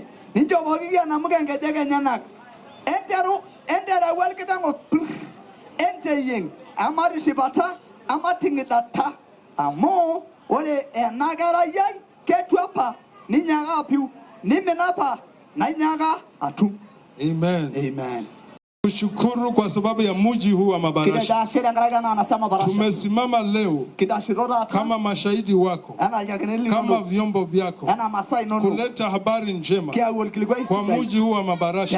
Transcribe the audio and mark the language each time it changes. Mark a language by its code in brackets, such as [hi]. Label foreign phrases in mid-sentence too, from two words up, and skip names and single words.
[mas] Ninchopoki enamuka nkejek enyenak. Entereu orkiteng' opirr, enteyieng' amatishipata, amating'idata. Amu ore ena kerai ai ketu apa ninyaaka apiu, nimin apa nainyaaka atum. Amen. Amen. [sw] Kushukuru kwa sababu ya mji huu wa Mabarasha. Tumesimama leo kama mashahidi wako, kama vyombo vyako, kuleta habari njema kwa mji huu wa Mabarasha.